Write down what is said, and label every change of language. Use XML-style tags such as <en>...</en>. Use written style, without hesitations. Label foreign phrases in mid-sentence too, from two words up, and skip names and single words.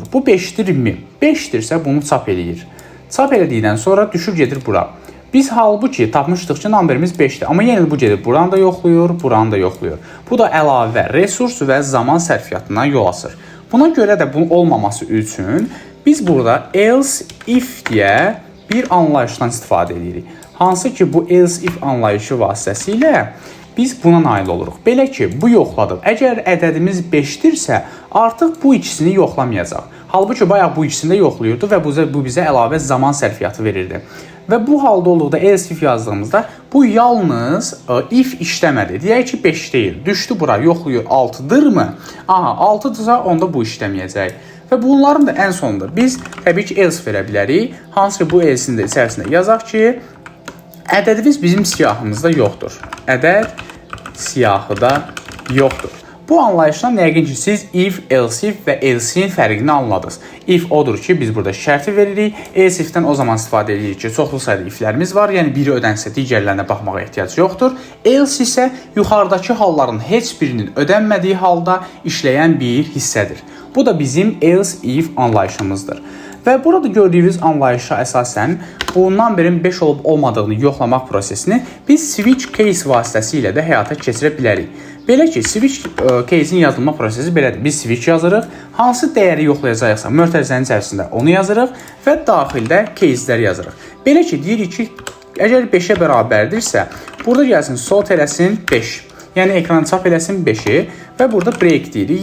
<az>Bu 5-dirmi? 5-dirsə bunu çap eləyir. Çap elədikdən sonra düşür gedir bura. Biz halbuki tapmışdıq ki, numberimiz 5-dir. Amma yenə də bu gedir, buranı da yoxlayır, buranı da yoxlayır. Bu da əlavə resurs və zaman sərfiyyatına yol açır. Buna görə də bunun olmaması üçün biz burada</az> <en>else if</en> <az>deyə bir anlayışdan istifadə edirik. Hansı ki, bu</az> <en>else if</en> <az>anlayışı vasitəsilə biz buna nail oluruq. Belə ki, bu yoxladıq. Əgər ədədimiz 5-dirsə, artıq bu ikisini yoxlamayacaq. Halbuki bayaq bu ikisini də yoxlayırdı və bu bizə əlavə zaman sərfiyyatı verirdi. Və bu halda olduqda</az> <en>else if</en> <az>yazdığımızda bu yalnız if işləmədi. Deyək ki, 5 deyil. Düşdü bura, yoxlayır 6-dırmı? Aha, 6-dırsa onda bu işləməyəcək. Və bunların da ən sonunda biz təbii ki, else verə bilərik. Hansı ki, bu else'in də içərisində yazaq ki, ədədimiz bizim siyahımızda yoxdur. Ədəd siyahıda yoxdur. Bu anlayışdan yəqin ki, siz</az> <en>if, else if</en> <az>və else-in fərqini anladınız. If odur ki, biz burada şərti veririk.</az> <en>Else if-</en> <az>dən o zaman istifadə edirik ki, çoxlu sayda if-lərimiz var. Yəni, biri ödənsə, digərlərinə baxmağa ehtiyac yoxdur. Else isə yuxarıdakı halların heç birinin ödənmədiyi halda işləyən bir hissədir. Bu da bizim</az> <en>else if</en> <az>anlayışımızdır. Və burada gördüyünüz anlayışa əsasən bu numberin 5 olub olmadığını yoxlamaq prosesini biz</az> <en>switch case</en> <az>vasitəsilə də həyata keçirə bilərik. Belə ki,</az> <en>switch case-</en> <az>in yazılma prosesi belədir. Biz switch yazırıq, hansı dəyəri yoxlayacaqsa mötərizənin içərisində onu yazırıq və daxildə case'ləri yazırıq. Belə ki, deyirik ki, əgər 5-ə bərabərdirsə, burada gəlsin sort eləsin 5. Yəni, ekrana çap eləsin 5-i və burada break deyirik.</az>